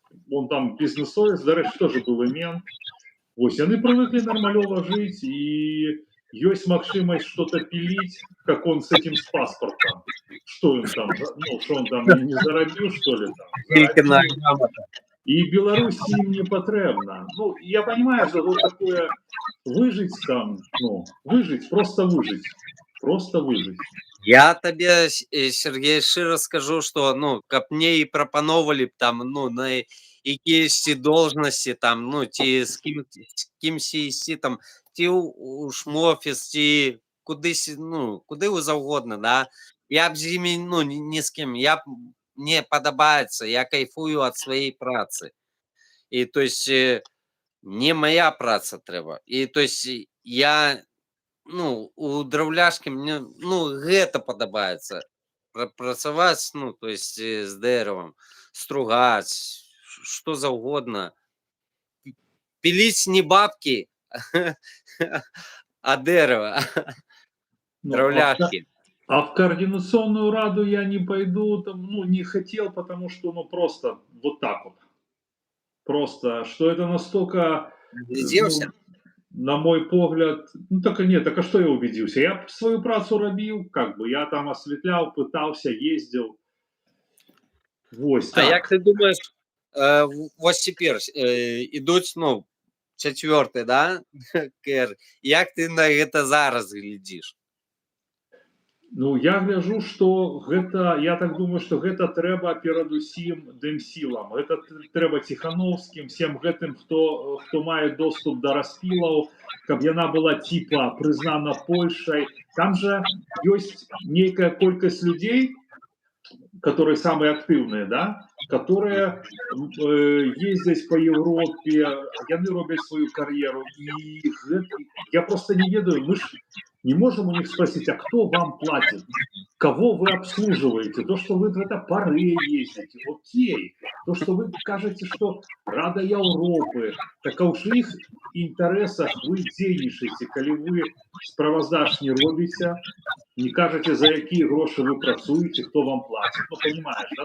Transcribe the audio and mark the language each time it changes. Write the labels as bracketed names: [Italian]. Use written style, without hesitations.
[Russian] он там бизнесовец, до речі, тоже был мент, [Belarusian] вось, [Russian] они привыкли нормалёво жить, и есть магчимость что-то пилить, как он с этим, с паспортом, что он там, ну, что он там не заробил, что ли, там, заробил. И Беларуси им не потребно. Ну, я понимаю, что вот такое выжить там, ну, выжить, просто выжить. Просто выжить. [Belarusian] Я табе, Сергей, шчыра скажу, што, ну, каб мне і прапаноўвалі б там, ну, на якіясьці должнасці там, ну, ці з кімсьці ісці там, ці ў шмофіс, ці кудысь, ну, куды заўгодна, да, я б з імі, ну, ні з кім, мне падабаецца, я кайфую ад сваёй працы. І, [Russian] то есть, [Belarusian] мне моя праца трэба. І, то есть, я, ну, у драўляшкі мне, ну, гэта падабаецца. Працаваць, ну, то есть, з дэравам, стругаць, што заўгодна. Піліць не бабкі, а дэрава, драўляшкі. [Russian] А в координационную раду я не пойду, там, ну, не хотел, потому что, ну, просто вот так вот. Просто, что это настолько, ну, на мой погляд, ну, так и нет, так а что я убедился? Я свою працу робил, как бы, я там осветлял, пытался, ездил. [Belarusian] Вось, так. А як ты думаешь, вось цяпер ідуць, ну, 4-й, да, КР, як ты на гэта зараз глядзіш? Ну, я гляжу, [Russian] что [Belarusian] гэта, я так думаю, что гэта трэба перадусім дэмсілам. Гэта трэба Ціхановскім, всем гэтым, хто мае доступ да распілаў, каб яна была типа прызнана Польшай. Там же ёсць нейкая колькасць людзей, которые самые актыўныя, да, которые ездзяць по Европе, яны робяць свою кар'еру. [Russian] И я просто [Belarusian] не ведаю, [Russian] мы ж не можем у них спросить, а кто вам платит? Кого вы обслуживаете? То, что вы в это пары ездите, окей. То, что вы кажете, что Рада Европы, так а уж в их интересах вы [Belarusian] дзейнічаеце, калі вы справаздаж не робіце, [Russian] не кажете, за какие гроши вы працуете, кто вам платит. Ну, понимаешь, да?